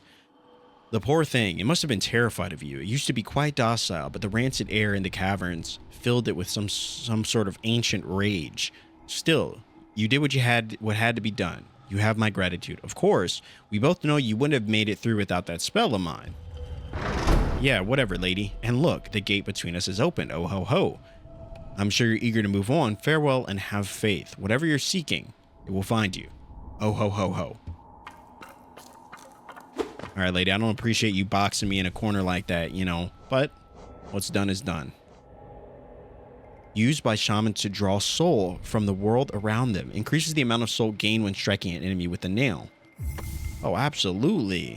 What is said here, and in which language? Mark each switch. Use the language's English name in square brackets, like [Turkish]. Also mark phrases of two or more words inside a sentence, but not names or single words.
[English] The poor thing, it must have been terrified of you. It used to be quite docile, but the rancid air in the caverns filled it with some sort of ancient rage. Still, you did what had to be done. You have my gratitude. Of course, we both know you wouldn't have made it through without that spell of mine. Yeah, whatever, lady. And look, the gate between us is open. Oh ho ho. I'm sure you're eager to move on. Farewell and have faith. Whatever you're seeking, it will find you. Oh ho ho ho. All right, lady, I don't appreciate you boxing me in a corner like that, you know, but what's done is done. Used by shamans to draw soul from the world around them. Increases the amount of soul gained when striking an enemy with a nail. Oh, absolutely.